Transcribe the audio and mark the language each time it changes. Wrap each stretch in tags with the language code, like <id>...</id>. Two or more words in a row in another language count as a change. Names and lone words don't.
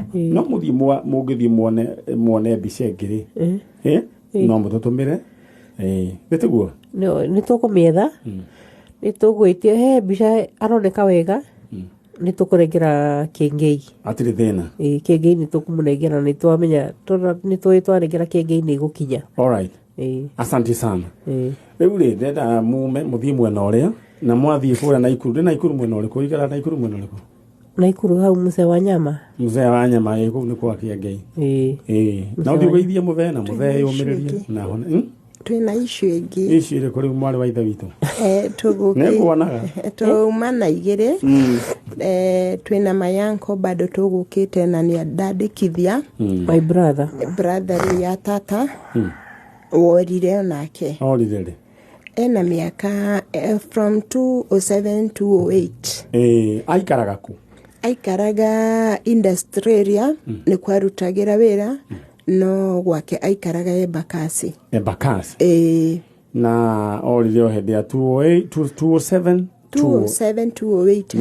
<ki>No mũthiĩ mũngĩthiĩ muone mbica ĩngĩ no mũtũtũmĩre githĩ tiguo? No nĩ tũkũmĩetha, nĩ tũgwĩtia he mbica aroneka wega, nĩ tũkũrengera Kĩengei. Atirĩ thĩna. Kĩengei nĩ tũkũmũnengera, nĩ twamenya nĩ twĩtwarengera Kĩengei nĩ gũkinya.</ki> <en>All right.</en> <sw>Asante sana.</sw> <ki>Rĩu rĩ ndenda mũthiĩ mwena ũrĩa na mwathiĩ kũrĩa Naikuru mwena ũrĩkũ? Ikara Naikuru mwena ũrĩkũ? Naikuru hau Mzee wa Nyama. Mzee wa Nyama kũu nĩ kwa Kĩengei. Na ũthiĩ ũgeithie mũthee na mũthee yũmĩrĩrie na hone. Twina issue ĩngĩ. Issue ĩrĩkũ rĩu mwarĩ wa ithe witũ? Nĩkuonaga. Tuma na igĩrĩ. Twina mayanko bado tũgũkĩte na nĩ andandĩkithia.</ki> <en>My brother</en> <ki>ya tata. Worire onake. Orire rĩ? Ena mĩaka</ki> <en>from 2007 to 2008.</en> <ki>Aikaraga ku? Aikaraga</ki> <en>industry area,</en> <ki>nĩ kwarutagĩra wĩra, no gwake aikaraga Embakasi. Embakasi? Na orire o hĩndĩ ya 2007 to 2008.</ki>